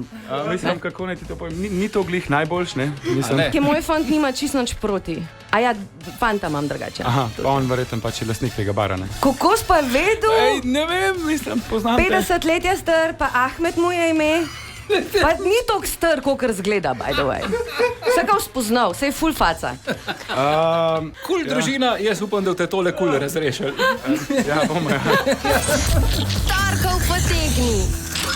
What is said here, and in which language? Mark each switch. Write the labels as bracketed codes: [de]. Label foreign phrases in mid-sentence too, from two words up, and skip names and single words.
[sl] Mislim, kako naj ti to povem, ni to glih najboljš, ne? Ki moj fant nima čisto nič proti. A ja, fanta imam drugače. Aha, pa on verjetno pač je lastnik tega bara, ne? Kako si pa vedel? Ej, ne vem, mislim, poznam te. 50 let je star, pa Ahmed mu je ime. Pa ni toliko star, kolikor zgleda, [en] by the way. [sl] Vse ga spoznal, vse je full faca. Kul družina, jaz upam, da te tole kul razrešili. Ja, bomo, ja. Torkov potegni.